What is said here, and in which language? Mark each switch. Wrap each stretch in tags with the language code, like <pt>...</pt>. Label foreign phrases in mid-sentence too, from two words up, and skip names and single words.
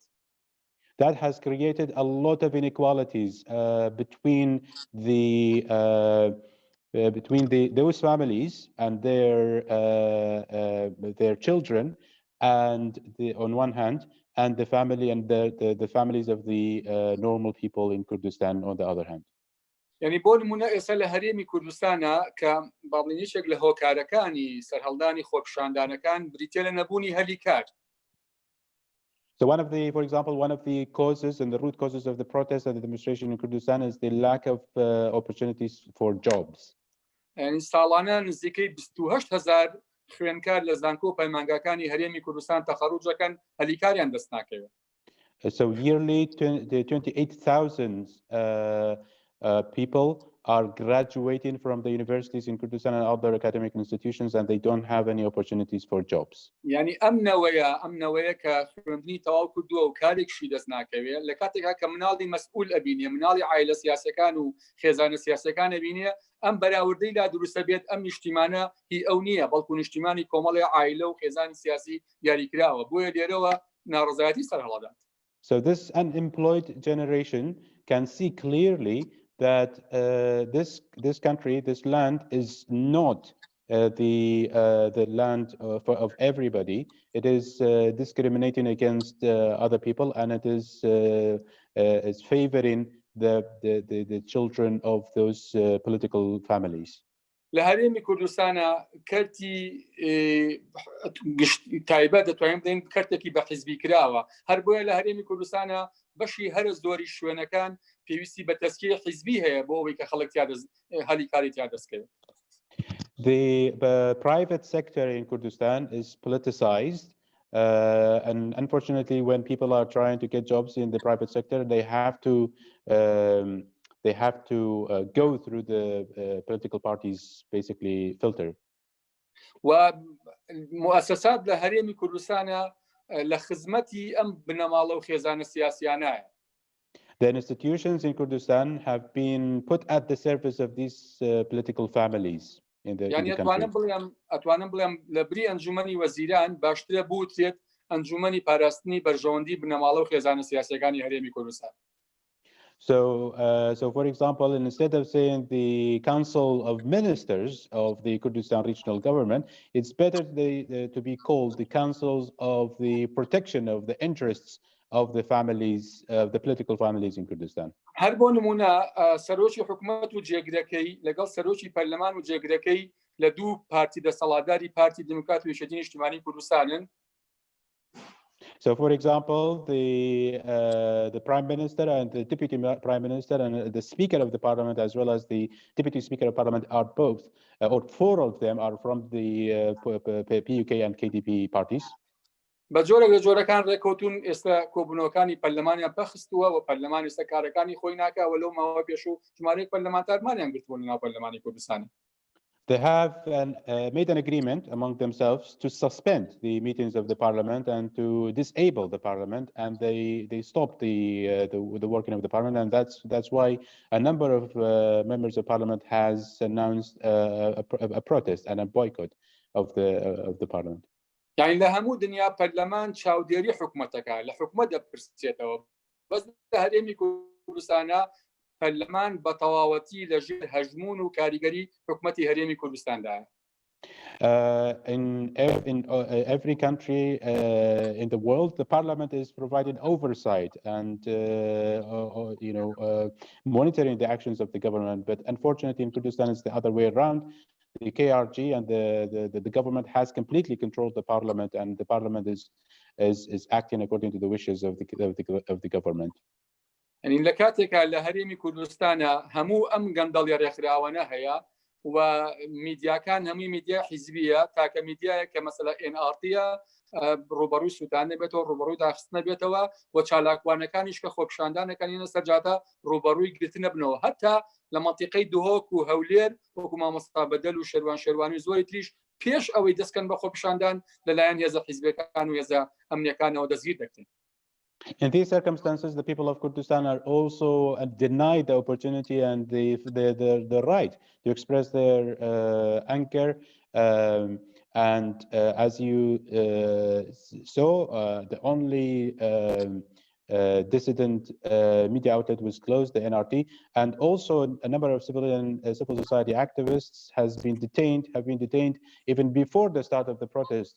<en>That has created a lot of inequalities between those families and their children, and on one hand, and the family and the families of the normal people in Kurdistan on the other hand.</en> <ckb>یعنی بۆ نمونە ئێستا لە هەرێمی کوردستانە کە باڵێنیشێک لە هۆکارەکانی سەرهەڵدانی خۆپیشاندانەکان بریتیە لە نەبوونی هەلی کار.</ckb> <en>So for example, one of the causes and the root causes of the protest and the demonstration in Kurdistan is the lack of opportunities for jobs.</en> <ckb>يعني ساڵانە نزیکەی 28,000 خوێنکار لە زانکۆ پەیمانگاکانی هەرێمی کوردستان تەخەڕوجەکەن هەلیکاریان دەست ناکەوێت.</ckb> <en>So yearly, 28,000 people are graduating from the universities in Kurdistan and other academic institutions, and they don't have any opportunities for jobs.</en> <ckb>يعني ئەمنەوەیە کە خوێندنی تەواو کردووە و کارێکشی دەست ناکەوێت لە کاتێکا کە مناڵی مەسئول ئەبینێ مناڵی عایلە سیاسەکان و خێزانە سیاسەکان ئەبینێ ئەم بەراوردەی لا دروستە بێت ئەم نیشتیمانە هی ئەو نییە بەڵکو نیشتیمانی کۆمەڵی عایلە و خێزانی سیاسی دیاریکراوە بۆیە لێرەوە ناڕزایەتی سەرهەڵەدات.</ckb> <en>So this unemployed generation can see clearly that this country, this land, is not the land of everybody. It is discriminating against other people, and it is favoring the children of those political families.</en> <ckb>لە هەرێمی کوردستانە کەرتی تایبەت دەتوانین بڵێن کەرتێکی بە حیزبی کراوە هەر بۆیە لە هەرێمی کوردستانە بەشی هەرە زۆری شوێنەکان پێویستی بە تەسکیە حیزبی هەیە بۆ ئەوەی کە خەڵک هەلیکاری تیا دەستکەوێت.</ckb> <en>The private sector in Kurdistan is politicized, and unfortunately, when people are trying to get jobs in the private sector, they have to go through the political parties basically filter.</en> <ckb>ومؤسسات لە هەرێمی کوردستانە لە خزمەتی ئەم بنەماڵە و خێزانە سیاسیانایە.</ckb> <en>The institutions in Kurdistan have been put at the service of these political families in the country.</en> <ckb>ئەتوانم بڵێم لە بری ئەنجومەنی وەزیران باشترە بوترێت ئەنجومەنی پاراستنی بەرژەوەندی بنەماڵە و خێزانە سیاسیەکانی هەرێمی کوردستان.</ckb> <en>So for example, instead of saying the Council of Ministers of the Kurdistan Regional Government, it's better to be called the Councils of the Protection of the Interests of the families, the political families in Kurdistan.</en> <ckb>هەر بۆ نمونە سەرۆکی حکوومەت و جێگرەکەی لەگەڵ سەرۆکی پەرلەمان و جێگرەکەی لە دوو پارتی دەسەڵاتداری پارتی دموکرات و یەکێتی نیشتیمانی کوردستانن.</ckb> <en>So, for example, the Prime Minister and the Deputy Prime Minister and the Speaker of the Parliament, as well as the Deputy Speaker of Parliament, are both, or four of them, are from the PKK and KDP parties.</en> <ckb>بە جۆرە لە جۆرەکان ڕێککەوتون ئێستا کۆبوونەوەکانی پەرلەمانیان پەخستووە و پەرلەمان ئێستا کارەکانی خۆی ناکەوە لەو ماوە پێشوو ژمارەیەک پەرلەمانتارمانیان گرتووە لە ناو پەرلەمانی کوردستان.</ckb> <en>They have made an agreement among themselves to suspend the meetings of the parliament and to disable the parliament, and they stopped the working of the parliament, and that's why a number of members of parliament has announced a protest and a boycott of the parliament.</en> <ckb>يعني لە هەموو دنیا پەرلەمان چاودێری حکوومەتەکە لە حکوومەت دەپرسێتەوە بەس لە هەرێمی کوردستانە پەرلەمان بە تەواوەتی لەژێر هەژمون و کاریگەری حکوومەتی هەرێمی کوردستاندایە.</ckb> <en>In every country in the world, the parliament is providing oversight and monitoring the actions of the government. But unfortunately, in Kurdistan, it's the other way around. The KRG and the government has completely controlled the parliament, and the parliament is acting according to the wishes of the government.</en> <ckb>يعني لە کاتێکا لە هەرێمی کوردستانە هەموو ئەم گەندەڵی ڕێکخراوانە هەیە و میدیاکان هەمووی میدیا حیزبیە تاکە میدیایە کە مەسەلا NRTە ڕوبەڕووی سووتان نەبێتەوە ڕوبەڕووی داخست نەبێتەوە و چالاکوانەکانیش کە خۆپیشاندانەکانینە سەرجاتە ڕوبەڕووی گرتن نەبنەوە هەتا لە مەنتیقەی دهۆک و هەولێر وەکو مامۆستا بەدەل و شێروانی زۆری تریش پێش ئەوەی دەستکەن بە خۆپیشاندان لەلایەن هێزە حیزبەکان و هێزە ئەمنیەکانەوە دەستگیر دەکرێن.</ckb> <en>In these circumstances, the people of Kurdistan are also denied the opportunity and the right to express their anger. And as you saw, the only dissident media outlet was closed, the NRT, and also a number of civil society activists have been detained even before the start of the protests.</en>